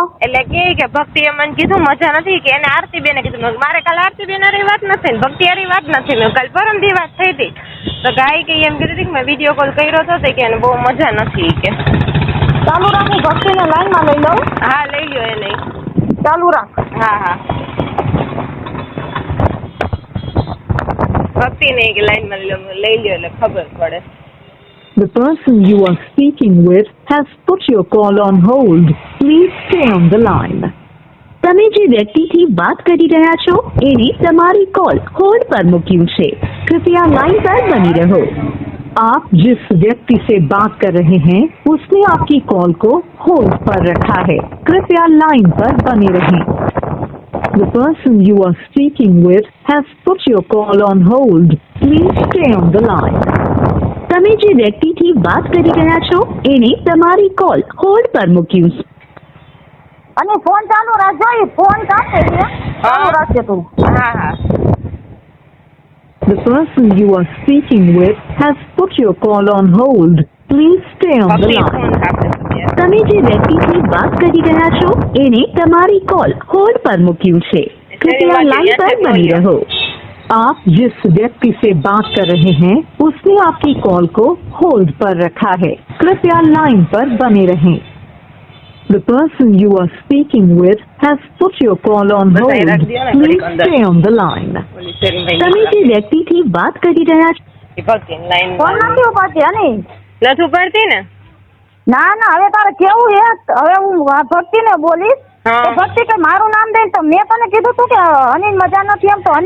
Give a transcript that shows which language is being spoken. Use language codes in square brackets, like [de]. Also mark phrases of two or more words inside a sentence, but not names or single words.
[gu] એટલે કે ભક્તિએ મને કીધું મજા નથી કે એને આરતીબેને કીધું મારે કાલ આરતીબેન હારી વાત નથી ને ભક્તિ હારી વાત નથી મેં કાલ પરમદી વાત થઈ હતી તો ગાય કે એમ કીધું કે મેં વિડીયો કોલ કર્યો હતો કે એને બહુ મજા નથી કે ચાલુ રાખી ભક્તિને લાઈનમાં લઈ લઉં. હા લઈ લો એને ચાલુ રાખ. હા હા ભક્તિ ને કે લાઈનમાં લઈ લો એટલે ખબર પડે. [en] The person you are speaking with has put your call on hold. Please stay on the line. [gu] તમે જે વ્યક્તિથી વાત કરી રહ્યા છો એને તમારી કોલ હોલ્ડ પર મૂક્યું છે. [hi] कृपया लाइन पर बनी रहो. आप जिस व्यक्ति से बात कर रहे हैं उसने आपकी कॉल को होल्ड पर रखा है. कृपया लाइन पर बने रहें. [en] The person you are speaking with has put your call on hold. Please stay on the line. [gu] તમે જે વ્યક્તિથી વાત કરી રહ્યા છો એને તમારી કોલ હોલ્ડ પર મૂક્યું છે. અને ફોન ચાલુ રાખજો એ ફોન કાપે છે ચાલુ રાખજે તું. હા હા [en] The person you are speaking with has put your call on hold. Please stay on the line. [gu] તમે જે વ્યક્તિથી વાત કરી રહ્યા છો એને તમારી કોલ હોલ્ડ પર મૂક્યું છે. [hi] कृपया लाइन पर बनी रहो. आप जिस व्यक्ति से बात कर रहे हैं उसने आपकी कॉल को होल्ड पर रखा है. कृपया लाइन पर बने रहें. [en] The person you are speaking with has put your call on hold. Please stay on the line. [gu] તમે જે વ્યક્તિથી વાત કરી રહ્યા છો ફોન નથી ઉપાડતી હની નથી ઉપાડતી ને ના ના હવે તારે કેવું છે હવે હું ભક્તિ ને બોલીશ તો ભક્તિ કે મારું નામ દે તો મેં તને કીધું તું કે હની મજા નથી એમ તો હની